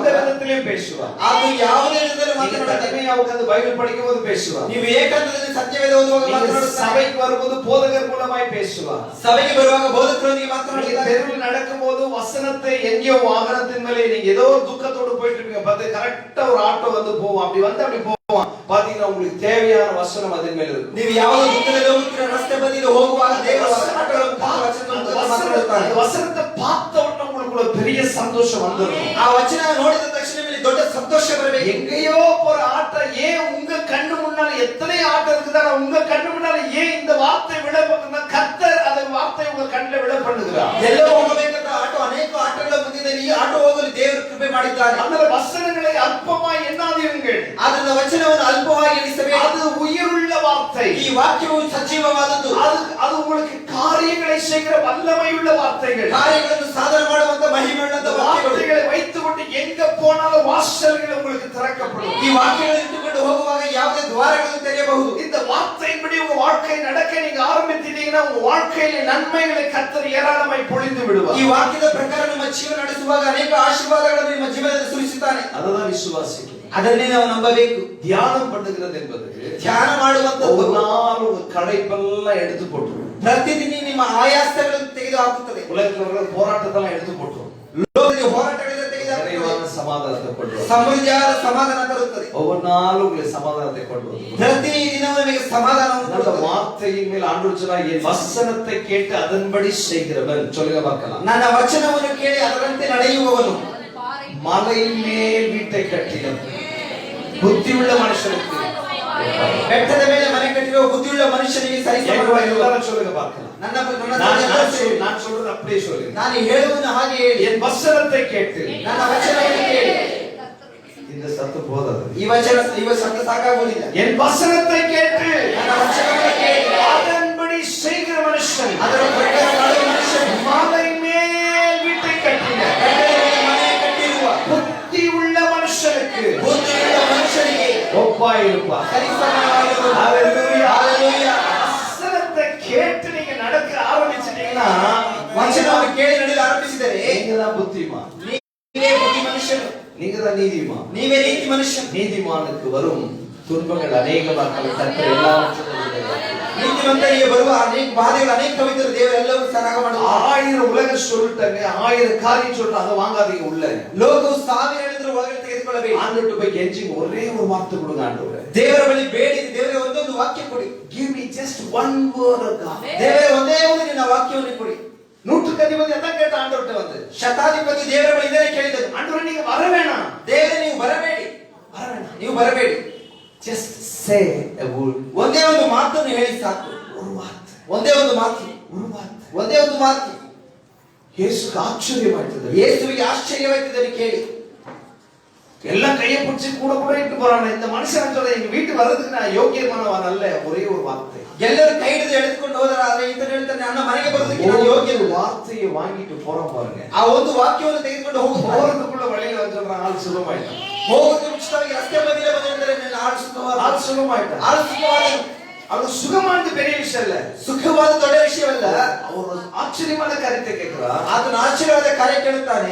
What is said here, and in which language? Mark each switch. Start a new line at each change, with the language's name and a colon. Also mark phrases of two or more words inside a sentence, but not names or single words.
Tamil: எந்த விதத்திலயும் பேசுவார்.
Kannada: ಅದು ಯಾವುದೇ ವಿಧದಲ್ಲಿ
Tamil: நீங்க
Kannada: ಮಾತನಾಡುತ್ತಾರೆ.
Tamil: தனிமையா உட்கார்ந்து பைபிள் படிக்கும்போது பேசுவார்.
Kannada: ನೀವು ಏಕಾಂತದಲ್ಲಿ ಸತ್ಯವೇದ ಓದುವಾಗ
Tamil: நீங்க
Kannada: ಮಾತನಾಡುತ್ತಾರೆ.
Tamil: சபைக்கு வரும்போது போதகர் மூலமாய் பேசுவார்.
Kannada: ಸಭೆಗೆ ಬರುವಾಗ ಬೋಧಕರೊಂದಿಗೆ
Tamil: நீங்க
Kannada: ಮಾತನಾಡುತ್ತಾರೆ.
Tamil: தெருவில் நடக்கும்போது வசனத்தை எங்கேயோ வாகனத்தின் மேலே நீங்க ஏதோ ஒரு துக்கத்தோடு போயிட்டு இருப்பீங்க, பார்த்து கரெக்டா ஒரு ஆட்டோ வந்து போவோம், அப்படி வந்து அப்படி போவோம், பாத்தீங்கன்னா உங்களுக்கு தேவையான வசனம் அதன் மேல இருக்கும்.
Kannada: ನೀವು ಯಾವ ದುಃಖದಲ್ಲಿ ಹೋಗುತ್ತೀರ, ರಸ್ತೆ ಬದಿಯಲ್ಲಿ ಹೋಗುವಾಗ ದೇವರ ಮಾತನಾಡುತ್ತಾರೆ.
Tamil: வசனத்தை பார்த்த உடனே உங்களுக்கு ஒரு பெரிய சந்தோஷம் வந்துடும்.
Kannada: ಆ ವಚನ ನೋಡಿದ ತಕ್ಷಣ ನಿಮಗೆ ದೊಡ್ಡ ಸಂತೋಷ ಬರಬೇಕು.
Tamil: எங்கேயோ போற ஆட்டோ ஏன் உங்க கண்ணு முன்னால எத்தனை ஆட்டோ இருக்குதா, உங்க கண்ணு முன்னால ஏன் இந்த வார்த்தை விட போகுதுன்னா கர்த்தர் அந்த வார்த்தை உங்க கண்ணில் விட பண்ணுகிறார்.
Kannada: ಎಲ್ಲೋ ಹೋಗಬೇಕಂತ ಆಟೋ ಅನೇಕ ಆಟೋಗಳ ಮಧ್ಯದಲ್ಲಿ ಈ ಆಟೋ ಹೋಗಲು ದೇವರು ಕೃಪೆ ಮಾಡಿದ್ದಾನೆ.
Tamil: அந்த வசனங்களை அற்பமாய் எண்ணாதீர்கள்.
Kannada: ಅದರಿಂದ ವಚನವನ್ನು ಅಲ್ಪವಾಗಿ ಎಣಿಸಬೇಕು.
Tamil: அது உயிருள்ள வார்த்தை.
Kannada: ಈ ವಾಕ್ಯವು ಸಜೀವವಾದದ್ದು.
Tamil: அது உங்களுக்கு காரியங்களை செய்கிற வல்லமையுள்ள வார்த்தைகள்.
Kannada: ಕಾರ್ಯಗಳನ್ನು ಸಾಧನೆ ಮಾಡುವಂತ ಮಹಿಮೆಯುಳ್ಳ
Tamil: வார்த்தைகளை வைத்துக்கொண்டு எங்க போனாலும் வாசல்கள் உங்களுக்கு திறக்கப்படும்.
Kannada: ಈ ವಾಕ್ಯಗಳನ್ನು ಇಟ್ಟುಕೊಂಡು ಹೋಗುವಾಗ ಯಾವುದೇ ದ್ವಾರಗಳನ್ನು ತೆರೆಯಬಹುದು.
Tamil: இந்த வார்த்தையின்படி உங்க வாழ்க்கை நடக்க நீங்க ஆரம்பித்தீங்கன்னா உங்க வாழ்க்கையில நன்மைகளை கர்த்தர் ஏராளமாய் பொழிந்து விடுவார்.
Kannada: ಈ ವಾಕ್ಯದ ಪ್ರಕಾರ ನಿಮ್ಮ ಜೀವನ ನಡೆಸುವಾಗ ಅನೇಕ ಆಶೀರ್ವಾದಗಳನ್ನು ನಿಮ್ಮ ಜೀವನದಲ್ಲಿ ಸುರಿಸುತ್ತಾನೆ.
Tamil: அதுதான் விசுவாசிக்கிறது.
Kannada: ಅದನ್ನೇ ನಾವು ನಂಬಬೇಕು.
Tamil: தியானம் பண்ணுகிறது என்பது
Kannada: ಧ್ಯಾನ ಮಾಡುವಂತದ್ದು
Tamil: ஒரு நாள் உங்க களைப்பெல்லாம் எடுத்து போட்டுரும்.
Kannada: ಪ್ರತಿದಿನ ನಿಮ್ಮ ಆಯಾಸಗಳನ್ನು ತೆಗೆದು ಹಾಕುತ್ತದೆ.
Tamil: உலகத்துல இருக்கிற போராட்டத்தெல்லாம் எடுத்து போட்டுரும்.
Kannada: ಲೋಕದಲ್ಲಿ ಹೋರಾಟಗಳಿಂದ ತೆಗೆದುಹಾಕುತ್ತದೆ.
Tamil: நிறைவான சமாதானத்தை கொண்டு வரும்.
Kannada: ಸಮೃದ್ಧಿಯಾದ ಸಮಾಧಾನ ತರುತ್ತದೆ.
Tamil: ஒவ்வொரு நாளும் உங்களுக்கு சமாதானத்தை கொண்டு வரும்.
Kannada: ಪ್ರತಿ ದಿನವೂ ನಿಮಗೆ ಸಮಾಧಾನವನ್ನು
Tamil: அந்த
Kannada: ಕೊಡುತ್ತದೆ.
Tamil: வார்த்தையின் மேல் ஆண்டவர் சொன்னார், என் வசனத்தை கேட்டு அதன்படி செய்கிறவன். சொல்லுங்க பார்க்கலாம்.
Kannada: ನನ್ನ ವಚನವನ್ನು ಕೇಳಿ ಅದರಂತೆ ನಡೆಯುವವನು
Tamil: மலையின் மேல் வீட்டை கட்டினவன். புத்தியுள்ள மனுஷனுக்கு
Kannada: ಬೆಟ್ಟದ ಮೇಲೆ ಮನೆ ಕಟ್ಟಿರುವ ಬುದ್ಧಿಯುಳ್ಳ ಮನುಷ್ಯನಿಗೆ ಸರಿಸಮಾನವಾಗಿರುವ
Tamil: எல்லாரும் சொல்லுங்க பார்க்கலாம். நான் சொல்றது அப்படியே சொல்லுங்க.
Kannada: ನಾನು ಹೇಳುವುದನ್ನು ಹಾಗೆ ಹೇಳಿ.
Tamil: என் வசனத்தை கேட்டு
Kannada: ನನ್ನ ವಚನವನ್ನು ಕೇಳಿ.
Tamil: இந்த சத்து போதாது.
Kannada: ಇವ ಶಬ್ದ ಸಾಕಾಗುವುದಿಲ್ಲ.
Tamil: என் வசனத்தை கேட்டு
Kannada: ನನ್ನ ವಚನವನ್ನು ಕೇಳಿ
Tamil: அதன்படி செய்கிற மனுஷன்,
Kannada: ಅದರ ಪ್ರಕಾರ ಮಾಡುವ ಮನುಷ್ಯನು
Tamil: மலை மேல் வீட்டை கட்டின
Kannada: ಬೆಟ್ಟದ ಮೇಲೆ ಮನೆ ಕಟ್ಟಿರುವ
Tamil: புத்தி உள்ள மனுஷனுக்கு
Kannada: ಬುದ್ಧಿಯುಳ್ಳ ಮನುಷ್ಯನಿಗೆ
Tamil: ஒப்பாய் இருப்பார்.
Kannada: ಸರಿಸಮಾನವಾಗಿರುವ
Tamil: ஹalleluya.
Kannada: ಹalleluya.
Tamil: வசனத்தை கேட்டு நீங்க நடக்க ஆரம்பிச்சிட்டீங்கன்னா
Kannada: ವಚನವನ್ನು ಕೇಳಿ ನಡೆಯಲು ಆರಂಭಿಸಿದರೆ
Tamil: நீங்க தான் புத்திமான்,
Kannada: ನೀವೇ ಬುದ್ಧಿ ಮನುಷ್ಯನು,
Tamil: நீங்க தான் நீதிமான்.
Kannada: ನೀವೇ ನೀತಿ ಮನುಷ್ಯನು.
Tamil: நீதிமானுக்கு வரும் துன்பங்கள் அநேகமாக கர்த்தர் எல்லாவற்றையும்
Kannada: ನೀತಿವಂತರಿಗೆ ಬರುವ ಅನೇಕ ಬಾಧೆಗಳು ಅನೇಕವಿದ್ದರೂ ದೇವರೆಲ್ಲವೂ ಸರಾಗ ಮಾಡುವ.
Tamil: 1000 உலக சொல்லிட்டாங்க, 1000 காரியம் சொல்லிட்டு அதை வாங்காதீங்க உள்ள.
Kannada: ಲೋಕವು 1000 ಹೇಳಿದ್ರು ಒಳಗಡೆ ತೆಗೆದುಕೊಳ್ಳಬೇಕು.
Tamil: ஆண்டவர்ட்ட போய் கெஞ்சி ஒரே ஒரு வார்த்தை கொடுங்க ஆண்டவரே.
Kannada: ದೇವರ ಬಳಿ ಬೇಡಿ, ದೇವರೇ ಒಂದೊಂದು ವಾಕ್ಯ ಕೊಡಿ.
English: Give me just one word of God.
Kannada: ದೇವರೇ ಒಂದೇ ಒಂದು ನಿನ್ನ ವಾಕ್ಯವನ್ನು ಕೊಡಿ.
Tamil: நூற்றுக்கு அதிபதி அதான் கேட்ட ஆண்டவர்ட்ட வந்து.
Kannada: ಶತಾಧಿಪತಿ ದೇವರ ಬಳಿ ಇದನ್ನೇ ಕೇಳಿದರು.
Tamil: ஆண்டவரே நீங்க வர வேணாம்.
Kannada: ದೇವರೇ ನೀವು ಬರಬೇಡಿ, ನೀವು ಬರಬೇಡಿ.
English: Just say a word.
Kannada: ಒಂದೇ ಒಂದು ಮಾತನ್ನು ಹೇಳಿ ಸಾಕು.
Tamil: ஒரு வார்த்தை.
Kannada: ಒಂದೇ ಒಂದು ಮಾತು,
Tamil: ஒரு வார்த்தை.
Kannada: ಒಂದೇ ಒಂದು ಮಾತು.
Tamil: இயேசுக்கு ஆச்சரியமாயிட்டது.
Kannada: ಯೇಸುವಿಗೆ ಆಶ್ಚರ್ಯವಾಯಿತದನ್ನು ಕೇಳಿ
Tamil: எல்லாம் கையை பிடிச்சி கூட கூட இட்டு போறாங்க. இந்த மனுஷன் சொல்ற எங்க வீட்டுக்கு வர்றதுக்கு நான் யோகியமானவன் அல்ல. ஒரே ஒரு வார்த்தை.
Kannada: ಎಲ್ಲರೂ ಕೈ ಹಿಡಿದು ಎಳೆದುಕೊಂಡು ಹೋದರೆ ಆದರೆ ಈತನು ಹೇಳ್ತಾನೆ ನನ್ನ ಮನೆಗೆ ಬರೋದಕ್ಕೆ ನಾನು ಯೋಗ್ಯನು.
Tamil: வார்த்தையை வாங்கிட்டு போறோம் பாருங்க.
Kannada: ಆ ಒಂದು ವಾಕ್ಯವನ್ನು ತೆಗೆದುಕೊಂಡು ಹೋಗುತ್ತಾರೆ.
Tamil: போறதுக்குள்ள வழியில சொல்றான் ஆள் சுகமாயிட்டான்.
Kannada: ಹೋಗೋದಕ್ಕೆ ಮುಂಚಿತವಾಗಿ ರಸ್ತೆ ಬದಿಯಲ್ಲಿ ಬಂದಿದ್ದಾರೆ ನನ್ನ ಆಳು ಸುಖವಾದ.
Tamil: ஆள் சுகமாயிட்டான்.
Kannada: ಆಳು ಸುಖವಾದ.
Tamil: அது சுகமானது பெரிய விஷயம் இல்ல.
Kannada: ಸುಖವಾದ ದೊಡ್ಡ ವಿಷಯವಲ್ಲ.
Tamil: அவர் ஆச்சரியமான காரியத்தை கேட்கிறார்.
Kannada: ಆತನ ಆಶ್ಚರ್ಯವಾದ ಕಾರ್ಯ ಕೇಳುತ್ತಾನೆ.